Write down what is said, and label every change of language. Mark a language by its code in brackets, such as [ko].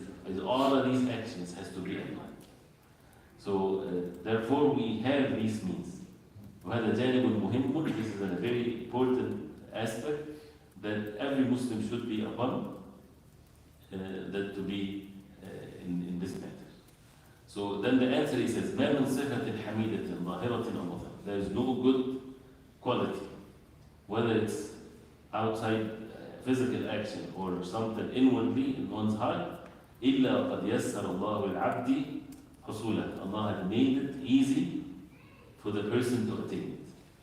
[en] Is all of these actions has to be applied. So therefore we have these means. [ar] وهذا جانب مهم. [en] This is a very important aspect that every Muslim should be upon, that to be in this matter. So then the answer he says, [ar] ما من صفة حميدة ظاهرة أو باطنة. [en] There is no good quality, whether it's outside physical action or something inwardly in one's heart, [ar] إلا قد يسر الله العبد حصولها. [en] Allah had made it easy for the person to attain it.